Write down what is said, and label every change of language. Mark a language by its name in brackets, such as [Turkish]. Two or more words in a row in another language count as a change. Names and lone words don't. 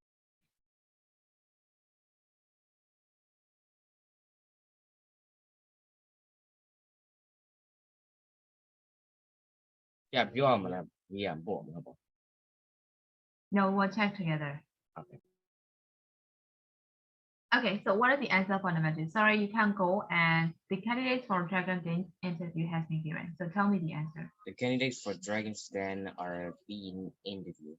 [English] Yeah, [Burmese] ပြောရမလားရေးရပို့မလားပေါ့ [English] No, we'll check together. Okay. Okay, so what is the answer for number 2? Sorry, you can't go and the candidates for Dragon Den interview has been given. So tell me the answer. The candidates for Dragon's Den are being interviewed.